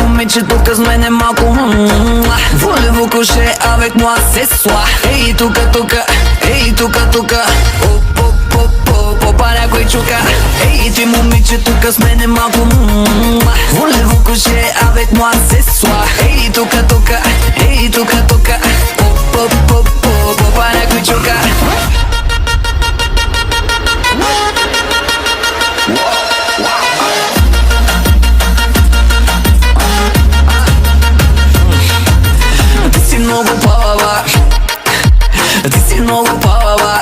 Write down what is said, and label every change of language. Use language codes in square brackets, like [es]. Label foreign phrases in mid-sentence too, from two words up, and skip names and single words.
[bg] момиче тука с мене малко [fr] Voulez-vous coucher avec moi ce soir? [bg] Ей тука, тука, ей тука, тука Попа някой чука. Ей ти момиче тука с мене малко [fr] Voulez-vous coucher avec moi ce soir? [bg] Ей тука, тука, ей тука, тука Попа някой чука. Ти си много палава, ти си много палава.